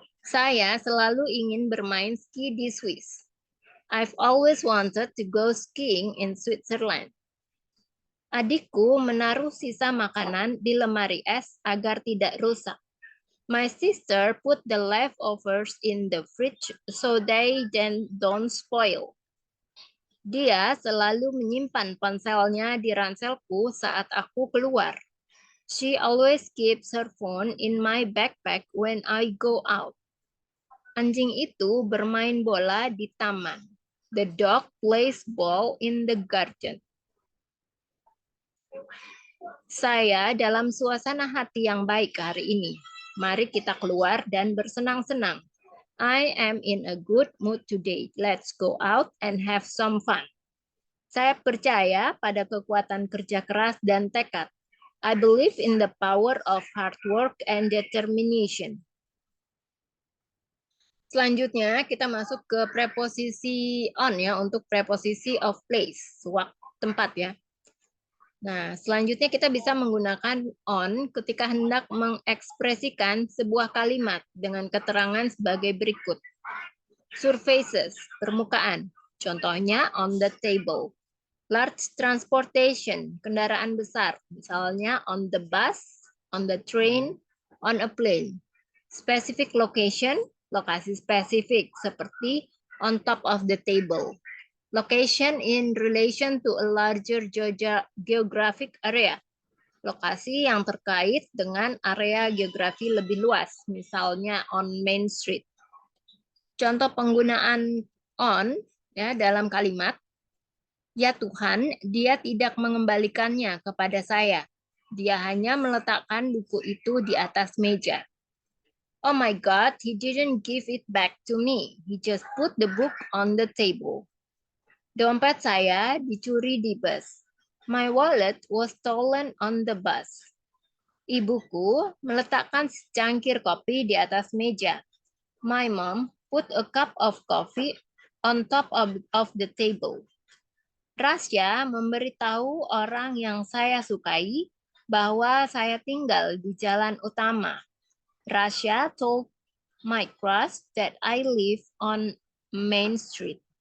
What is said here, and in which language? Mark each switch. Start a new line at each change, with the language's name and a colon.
Indonesian: Saya selalu ingin bermain ski di Swiss.
English: I've always wanted to go skiing in Switzerland.
Indonesian: Adikku menaruh sisa makanan di lemari es agar tidak rusak.
English: My sister put the leftovers in the fridge so they then don't spoil.
Indonesian: Dia selalu menyimpan ponselnya di ranselku saat aku keluar.
English: She always keeps her phone in my backpack when I go out.
Indonesian: Anjing itu bermain bola di taman.
English: The dog plays ball in the garden.
Indonesian: Saya dalam suasana hati yang baik hari ini. Mari kita keluar dan bersenang-senang.
English: I am in a good mood today. Let's go out and have some fun.
Indonesian: Saya percaya pada kekuatan kerja keras dan tekad.
English: I believe in the power of hard work and determination.
Indonesian: Selanjutnya kita masuk ke preposisi on ya untuk preposisi of place, waktu tempat ya. Nah, selanjutnya kita bisa menggunakan on ketika hendak mengekspresikan sebuah kalimat dengan keterangan sebagai berikut.
English: Surfaces,
Indonesian: permukaan. Contohnya
English: on the table. Large transportation,
Indonesian: kendaraan besar. Misalnya
English: on the bus, on the train, on a plane. Specific location,
Indonesian: lokasi spesifik seperti
English: on top of the table. Location in relation to a larger geographic area.
Indonesian: Lokasi yang terkait dengan area geografi lebih luas, misalnya
English: on Main Street.
Indonesian: Contoh penggunaan on ya dalam kalimat, ya Tuhan, dia tidak mengembalikannya kepada saya. Dia hanya meletakkan buku itu di atas meja.
English: Oh my God, he didn't give it back to me. He just put the book on the table.
Indonesian: Dompet saya dicuri di bus.
English: My wallet was stolen on the bus.
Indonesian: Ibuku meletakkan secangkir kopi di atas meja.
English: My mom put a cup of coffee on top of the table.
Indonesian: Rasya memberitahu orang yang saya sukai bahwa saya tinggal di jalan utama.
English: Rasya told my crush that I live on Main Street.